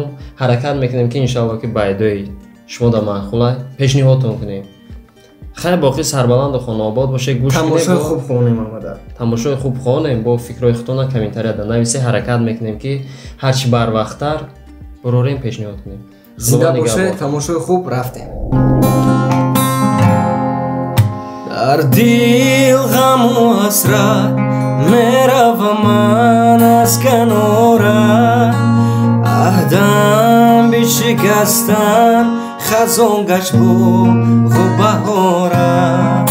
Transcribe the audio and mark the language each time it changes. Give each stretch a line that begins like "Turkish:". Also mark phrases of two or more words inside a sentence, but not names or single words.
Tajik: ҳаракат мекунем ки иншалло ки байдои шумо да маъқулай пешниҳодтон кунем. хай боқӣ сарбаланду хонаобод бошед, гӯш кунем, тамошои хуб хонем. амада тамошои хуб хонем, бо фикрҳои худтона комментария да нависед. ҳаракат мекунем ки ҳарчи барвақттар бурорем пешниҳод кунем. зинда бошед. тамошои хуб, рафтем.
Persian: در دل غم و حسرت میروم من از کنارت، عهدم بشکستن خزان گشت باغ و بهارت.